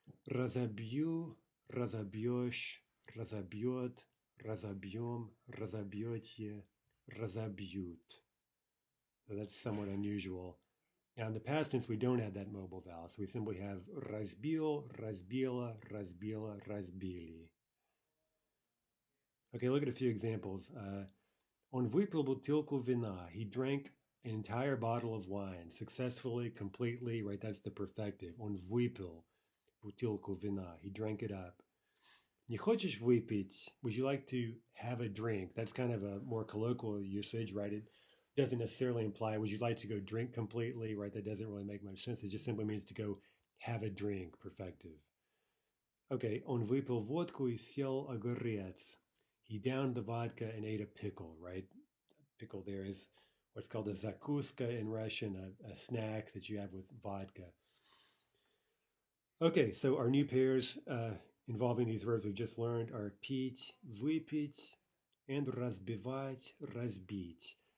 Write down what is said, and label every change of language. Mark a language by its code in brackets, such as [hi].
[ru] Разобью, разобьешь, разобьет, разобьем, разобьете, разобьют. [en] So that's somewhat unusual. Now in the past tense, we don't have that mobile vowel. So we simply have [ru] разбил, разбила, разбила, разбили. [en] Okay, look at a few examples. [ru] Он выпил бутылку вина. [en] He drank an entire bottle of wine successfully, completely, right? That's the perfective. [ru] Он выпил бутылку вина. [en] He drank it up. [ru] Не хочешь выпить? [en] Would you like to have a drink? That's kind of a more colloquial usage, right? It doesn't necessarily imply, would you like to go drink completely, right? That doesn't really make much sense. It just simply means to go have a drink, perfective. [ru] Okay, он выпил водку и съел огурец. [en] He downed the vodka and ate a pickle, right? Pickle there is what's called a zakuska in Russian, a snack that you have with vodka. Okay, so our new pairs involving these verbs we just learned are [ru] пить, выпить, [en] and [ru] разбивать, разбить.